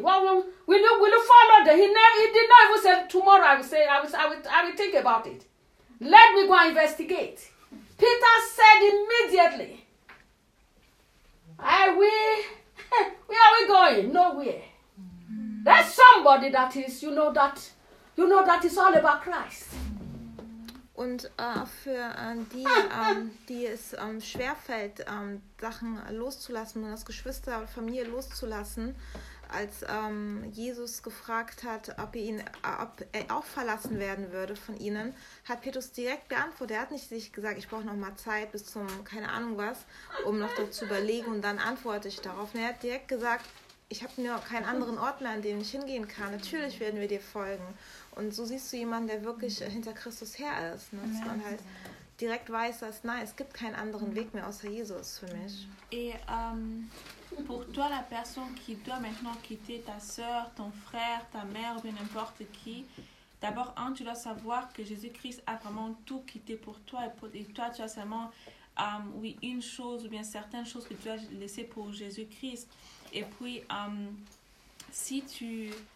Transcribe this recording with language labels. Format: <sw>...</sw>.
<en>Will you follow them? He did not even say, tomorrow I will think about it. Let me go and investigate. Peter said immediately, where are we going? Nowhere. There's somebody that is, that is all about Christ.</en> <de>Und für die, die es schwerfällt, Sachen loszulassen, und das Geschwister und Familie loszulassen, als Jesus gefragt hat, ob er auch verlassen werden würde von ihnen, hat Petrus direkt geantwortet. Er hat nicht sich gesagt, ich brauche noch mal Zeit bis zum, keine Ahnung was, um noch dazu überlegen und dann antworte ich darauf. Und er hat direkt gesagt, ich habe mir keinen anderen Ort mehr, an dem ich hingehen kann. Natürlich werden wir dir folgen. Und so siehst du jemanden, der wirklich hinter Christus her ist. Ne? Dass man halt direkt weiß, dass nein, es gibt keinen anderen Weg mehr außer Jesus für mich.</de> <fr>Et pour toi, la personne qui doit maintenant quitter ta soeur, ton frère, ta mère, ou n'importe qui, d'abord, tu dois savoir que Jésus-Christ a vraiment tout quitté pour toi. Et toi, tu as seulement une chose ou bien certaines choses que tu as laissées pour Jésus-Christ. Et puis, si tu...</fr>